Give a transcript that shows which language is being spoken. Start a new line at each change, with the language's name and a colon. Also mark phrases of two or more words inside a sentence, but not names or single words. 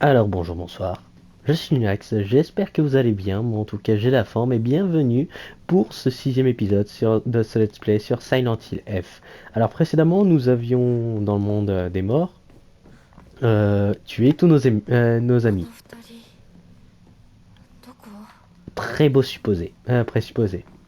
French: Alors bonjour, bonsoir. Je suis Nuax, j'espère que vous allez bien, moi en tout cas j'ai la forme et bienvenue pour ce sixième épisode de ce
English: let's play
French: sur Silent Hill F. Alors précédemment nous avions dans le monde des morts tué tous nos
Japanese: あの
French: amis.
Japanese: 二人どこ？
French: Très beau supposé, présupposé.